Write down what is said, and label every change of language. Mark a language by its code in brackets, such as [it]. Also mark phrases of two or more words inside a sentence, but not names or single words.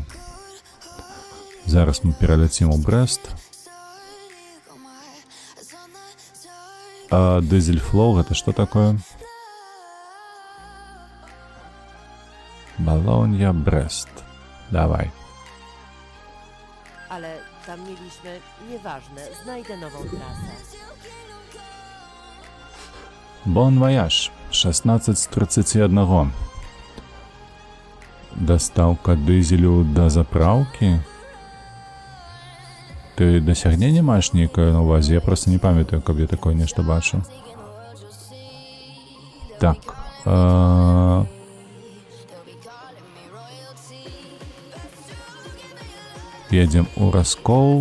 [be] Зараз мы пераляцім у Брэст. Дызельфлоу, гэта што такое? Балонья, Брэст. Давай. [pl] Ale tam mieliśmy... Nieważne, znajdę nową trasę. [fr] Bon voyage. [be] 16:31. Дастаўка дызелю да запраўкі? Ты дасягненне маеш нейкае на увазе? Я просто не памятаю, каб я такое нешта бачыў. Так. Едзем у Раскоў.